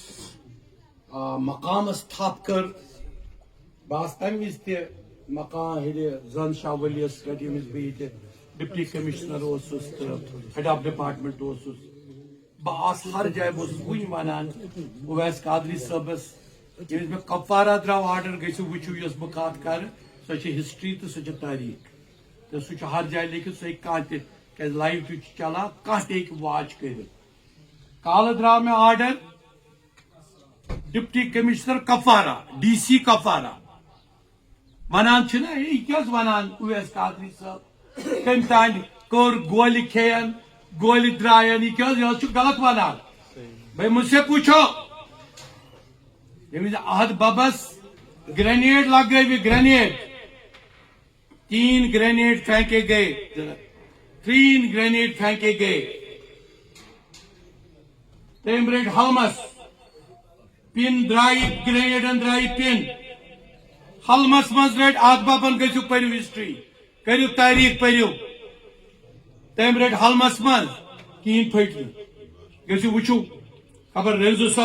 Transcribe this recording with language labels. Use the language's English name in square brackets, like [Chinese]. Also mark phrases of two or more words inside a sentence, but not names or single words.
[Kashmiri] مقامس تھپ کر بس تمہ وز تہ مقام ہیلہِ زن شاہ ولیس رٹ یمس بہٕ [English] deputy commissioner [Kashmiri] اوسُس تہٕ [English] head of department [Kashmiri] اوسُس بہٕ ہر جایہِ بہٕ اوسُس وُنہِ ونان اویس قادری صٲبس ییٚلہِ مےٚ کپوارہ درٛاو آرڈر گٔژھِو وٕچھِو یۄس بہٕ کتھ کرٕ سۄ چھِ ہسٹری تہٕ سۄ چھِ تٲریخ تہٕ سُہ چھُ ہر جایہِ لیکھِتھ سُہ ہیٚکہِ کانٛہہ تہِ کیازِ لایو تہِ چھُ چلان کانٛہہ تہِ ہیٚکہِ واچ کٔرِتھ کالہٕ درٛاو مےٚ آرڈر [English] deputy commissioner [Kashmiri] کپوارہ [English] DC [Kashmiri] کپوارہ ونان چھنا یہ کیا ونان اویس قادری صاحب کم تان کور گولہِ کھیٚین گولہِ درٛاین یہ کیا یہ غلط ونان بھائی [Urdu] مجھ سے پوچھو [Kashmiri] ییٚمہِ عہد ببس گرینیڈ لگٲوِکھ گرینیڈ [Urdu] 3 گرینیڈ پھینکے گئے 3 گرینیڈ پھینکے گئے [Kashmiri] تم رٹ ہلمس پن درائ گرینیڈن درائ پن حلمس مز رٹ آد بابن گژھو پٔرِو ہسٹری کٔرِو تٲریخ پٔرِو تم رٹ حلمس مز کہین پھٹ گژھو وٕچھو خبر رنزو صٲب